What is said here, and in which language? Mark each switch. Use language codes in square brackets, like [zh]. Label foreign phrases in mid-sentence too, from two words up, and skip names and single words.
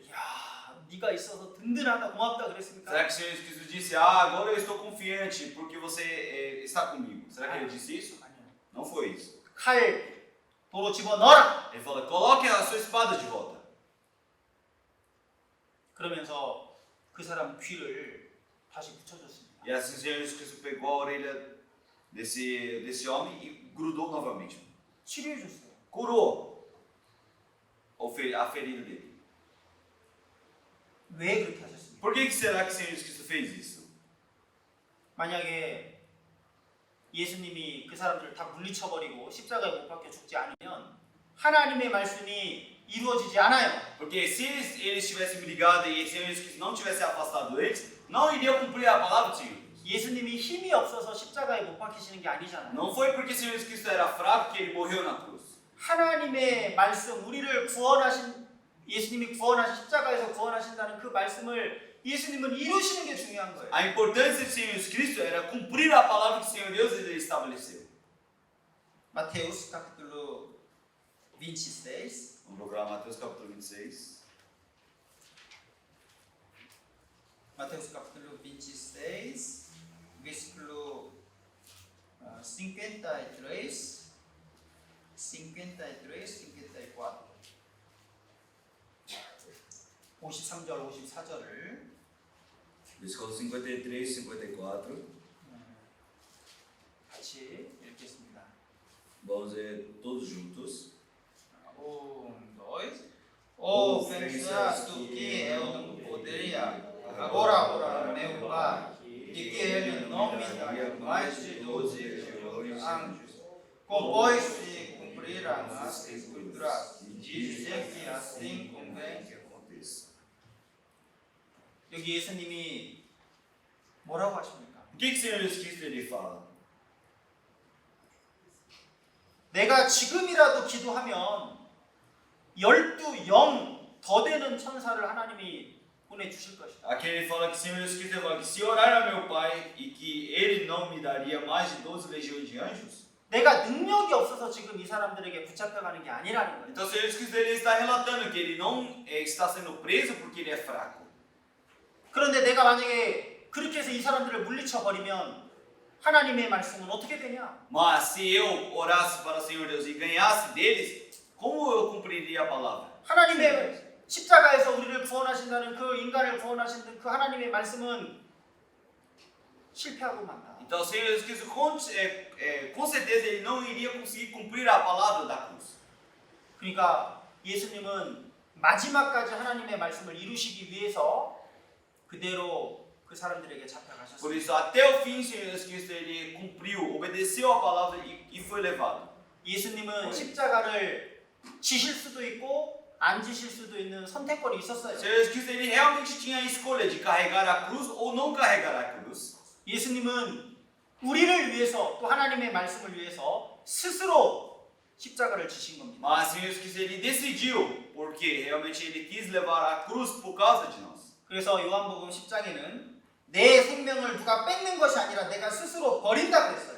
[ko] 야, 네가 있어서 든든하다 고맙다 그랬습니까? [pt] Será que o Senhor Jesus Cristo disse: agora eu estou confiante porque você está comigo? Será que ele disse isso? [ko] 아니요. [pt] Não foi isso. [ko] 칼 도로 집어 넣어라. [pt] Ele fala: coloque a sua espada de volta. [ko] 그러면서 그 사람 귀를 다시 붙여줬습니다. [pt] E assim o Senhor Jesus Cristo pegou a orelha desse homem e grudou novamente. [ko] 치료해줬어요. [pt] Curou a ferida dele. [ko] 왜 그렇게 하셨습니까? [pt] Por que será que o Senhor Jesus Cristo fez isso? [ko] 만약에 예수님이 그 사람들을 다 물리쳐버리고 십자가에 못 박혀 죽지 않으면 하나님의 말씀이 이루어지지 않아요. [pt] Porque se eles tivessem brigado e o Senhor Jesus Cristo não tivesse afastado eles, não iria cumprir a palavra do Senhor. [ko] 예수님이 힘이 없어서 십자가에 못 박히시는 게 아니잖아요. [pt] Não foi porque o Senhor Jesus Cristo era fraco que ele morreu na cruz. [ko] 하나님의 말씀, 우리를 구원하신 예수님이 구원하신 십자가에서 구원하신다는 그 말씀을 예수님은 이루시는 게 중요한 거예요. [pt] A importância do Senhor Jesus Cristo era cumprir a palavra que o Senhor Deus ele estabeleceu. Mateus capítulo 26. Vamos procurar Mateus capítulo 26. Mateus capítulo 26, versículo 53, 54. [ko] 53절, 54절을 [pt] Versículo 53 e 54. [ko] 같이 읽겠습니다. [pt] Vamos ler todos juntos. 5, experiência do que eu não poderia. Agora, meu Pai, de que Ele não me daria mais de 12 anjos, compôs se cumprirão as Escrituras, e dizer que assim convém que aconteça. [ko] 여기 예수님이 뭐라고 하십니까? [pt] O que o Senhor Jesus Cristo ele fala? [ko] 내가 지금이라도 기도하면 12영 더 되는 천사를 하나님이 보내주실 것이다. [pt] Aqui ele fala que o Senhor Jesus Cristo fala que se orar a meu Pai e que Ele não me daria mais de 12 legiões de anjos. [ko] 내가 능력이 없어서 지금 이 사람들에게 붙잡혀가는 게 아니라는 거예요. [pt] Então o Senhor Jesus Cristo ele está relatando que ele não está sendo preso porque ele é fraco. [ko] 그런데 내가 만약에 그렇게 해서 이 사람들을 물리쳐 버리면 하나님의 말씀은 어떻게 되냐? [pt] Mas se eu orasse para o Senhor Deus e ganhasse deles, como eu cumpriria a palavra? [ko] 하나님의 십자가에서 우리를 구원하신다는 그 인간을 구원하신다는 그 하나님의 말씀은 실패하고 만다. [pt] Então o Senhor Jesus Cristo com certeza ele não iria conseguir cumprir a palavra da cruz. [ko] 그러니까 예수님은 마지막까지 하나님의 말씀을 이루시기 위해서 그대로 그 사람들에게 [pt] Por [ko] 잡혀가셨어요. [pt] isso até o fim o Senhor Jesus Cristo ele cumpriu, obedeceu a palavra e foi levado. [ko] 예수님은 십자가를 지실 수도 있고 안 지실 수도 있는 선택권이 [pt] O [ko] 있었어요. [pt] Senhor Jesus Cristo ele realmente tinha a escolha de carregar a cruz ou não carregar a cruz. [ko] 예수님은 우리를 위해서 또 하나님의 말씀을 위해서 스스로 십자가를 지신 겁니다. [pt] Mas o Senhor Jesus Cristo ele decidiu, porque realmente ele quis levar a cruz por causa de nós. [ko] 그래서 요한복음 10장에는 내 생명을 누가 뺏는 것이 아니라 내가 스스로 버린다 그랬어요.